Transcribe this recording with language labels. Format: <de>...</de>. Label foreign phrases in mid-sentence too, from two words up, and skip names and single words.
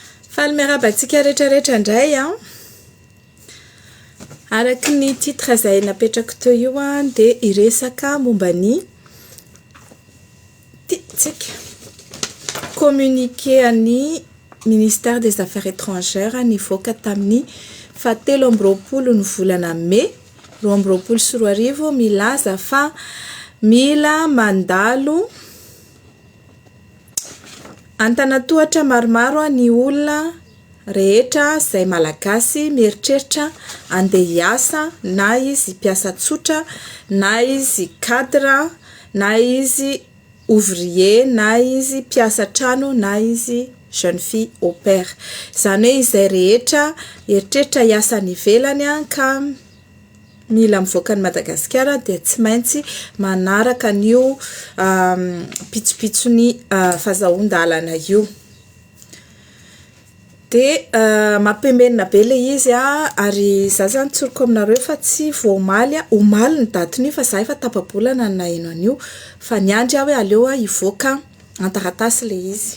<mg>Falmerabatsika rehetrarehetra indray a. Araky ny titre izay napetrako teo io a dia iresaka mombany communiqué an'ny</mg> <fr>ministère des affaires étrangères</fr> <mg>nivoaka tamin'ny 17 ny volana Mai 2024 milaza fa mila mandalo antanatohatra maromaro ny olona rehetra izay malagasy mieritreritra andeha hiasa, na izy mpiasa tsotra, na izy cadre, na izy ouvrier, na izy mpiasa trano, na izy</mg> <fr>jeune fille au pair.</fr> <mg>Izany hoe izay rehetra eritreritra hiasa any ivelany ka mila mivoaka ny Madagasikara dia tsy maintsy manaraka an'io pitsopitsony fahazahoan-dalana io. Dia mampembenina be le izy ary za zany tsoriko aminareo fa tsy voamaly omaly ny datin'io fa za efa tapa-bolana ny naheno an'io fa niandry aho hoe aleo hivoaka an-taratasy le izy.</mg>